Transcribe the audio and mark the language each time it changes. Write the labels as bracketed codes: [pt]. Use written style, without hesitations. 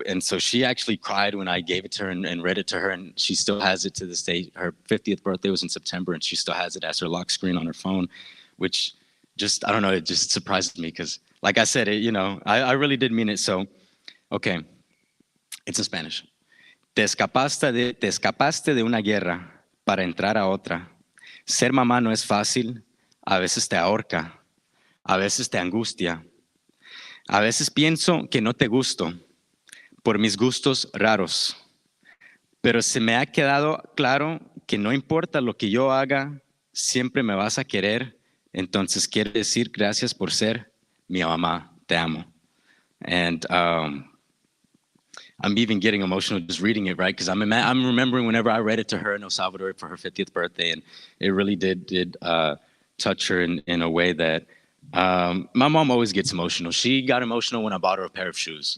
[en] And so she actually cried when I gave it to her and read it to her. And she still has it to this day. Her 50th birthday was in September, and she still has it as her lock screen on her phone, which just, I don't know, it just surprised me because, like I said, I really did mean it. So, okay, it's in Spanish. [es] Te escapaste de una guerra para entrar a otra. Ser mamá no es fácil, a veces te ahorca. A veces te angustia. A veces pienso que no te gusto por mis gustos raros. Pero se me ha quedado claro que no importa lo que yo haga, siempre me vas a querer. Entonces quiero decir gracias por ser mi mamá. Te amo. [en] And I'm even getting emotional just reading it, right? Because I'm remembering whenever I read it to her in El Salvador for her 50th birthday, and it really did touch her in a way that My mom always gets emotional. She got emotional when I bought her a pair of shoes.